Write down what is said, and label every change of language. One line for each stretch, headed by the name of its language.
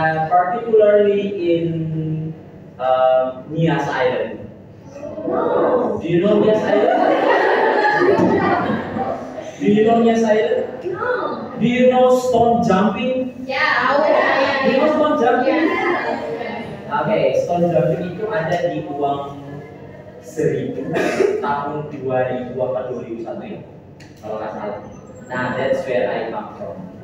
English: Particularly in Nias Island. No. Do you know Nias Island? Do you know Nias Island? No. Do you know stone jumping? Yeah. Do you know stone jumping? Yeah.
Indonesian: Okay, stone jumping itu ada di uang 1000 tahun 2000 atau 2001 ya, kalau nggak salah.
English: Nah, that's where I come from.